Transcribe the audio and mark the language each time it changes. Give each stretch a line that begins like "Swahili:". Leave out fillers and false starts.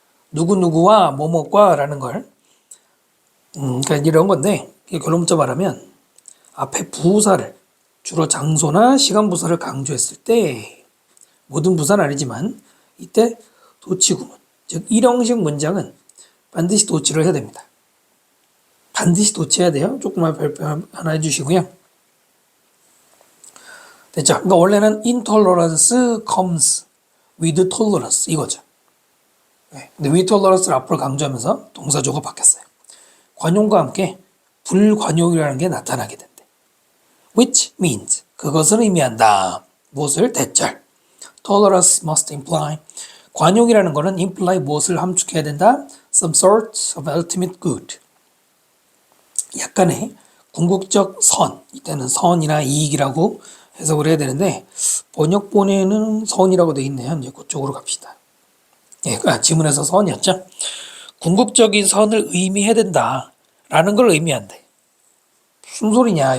Korean: 누구누구와 뭐뭐과 라는 걸 그러니까 이런 건데 결론부터 말하면 앞에 부사를 주로 장소나 시간 부사를 강조했을 때 모든 부사는 아니지만 이때 도치구문 즉 일형식 문장은 반드시 도치를 해야 됩니다. 반드시 도치해야 돼요. 조금만 발표 하나 해주시고요. 됐죠? 그러니까 원래는
English: intolerance comes with tolerance
Korean: 이거죠. 네. 근데
English: with tolerance
Korean: 를 앞으로 강조하면서 동사조가 바뀌었어요. 관용과 함께 불관용이라는 게 나타나게 된대.
English: which means
Korean: 그것을 의미한다. 무엇을? 대절.
English: tolerance must imply
Korean: 관용이라는 거는 imply 무엇을 함축해야 된다?
English: some sort of ultimate good.
Korean: 약간의 궁극적 선, 이때는 선이나 이익이라고 해석을 해야 되는데 번역본에는 선이라고 되어 있네요. 이제 그쪽으로 갑시다. 예, 지문에서 선이었죠. 궁극적인 선을 의미해야 된다라는 걸 의미한대. 무슨 소리냐?